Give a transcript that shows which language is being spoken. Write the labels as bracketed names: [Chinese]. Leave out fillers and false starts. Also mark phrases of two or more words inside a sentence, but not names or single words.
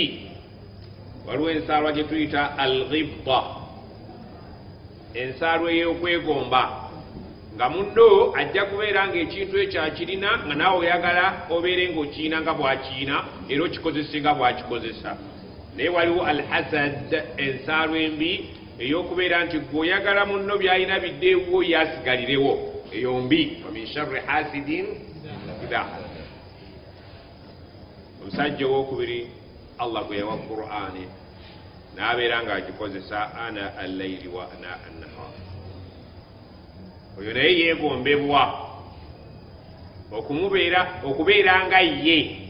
[Ganda] waliwo ensaalwa gye tuyita al-ghibba, ensaalwa ey'okwegomba, nga munno ajja kubeera ng'ekintu ekyo akirina nga naawe oyagala obeere ng'okiina nga bw'akiina era okikozese nga bw'akikozesa. naye waliwo al-hasad, ensaalwa embi ey'okubeera nti gwe oyagala munno by'alina biddeewo yasigalirewo, eyo mbi. [Arabic] ومن شر حاسد إذا حسد. [Ganda] omusajja owokubiri Allah gwe yawa Qur'ani n'abeera ng'agikozesa [Arabic] آناء الليل وآناء النهار, [Ganda] oyo naye yeegombebwa okubeera nga ye.